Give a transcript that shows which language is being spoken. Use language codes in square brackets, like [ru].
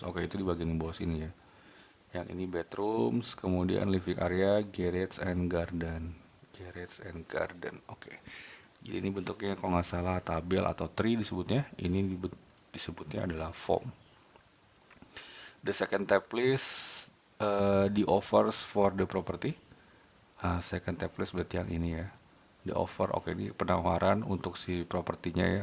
[id] Oke, itu di bagian bawah sini ya. Yang ini bedrooms, kemudian living area, [en] garage and garden. Garage and garden, [id] oke. Jadi ini bentuknya kalau nggak salah tabel atau tree disebutnya. Ini disebutnya adalah form. [en] The second tab list, the offers for the property. [id] Second tab list berarti yang ini ya. The offer, oke, ini penawaran untuk si propertinya ya.